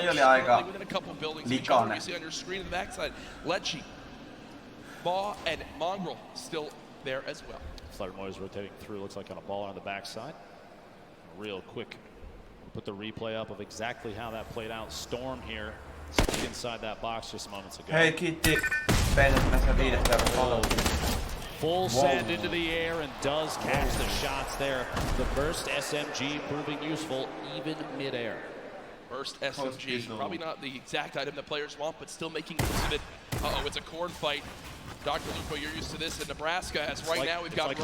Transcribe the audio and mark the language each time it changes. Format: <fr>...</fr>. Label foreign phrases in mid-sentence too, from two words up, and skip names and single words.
<en>Within a couple buildings. You see on your screen on the backside, Lechi, Baw, and Mongrel still there as well. Fluttermoy is rotating through, looks like on a ball on the backside. real quick. Put the replay up of exactly how that played out. Storm here, inside that box just moments ago.</en> <fi>Hei, kiitti Benjaminista 5 euroa.</fi> <en>Full send into the air and does catch the shots there. The burst SMG proving useful even mid-air. Burst SMG, probably not the exact item that players want, but still making use of it. Uh-oh, it's a corn fight. Dr. Lupo, you're used to this in Nebraska, as right now we've got</en>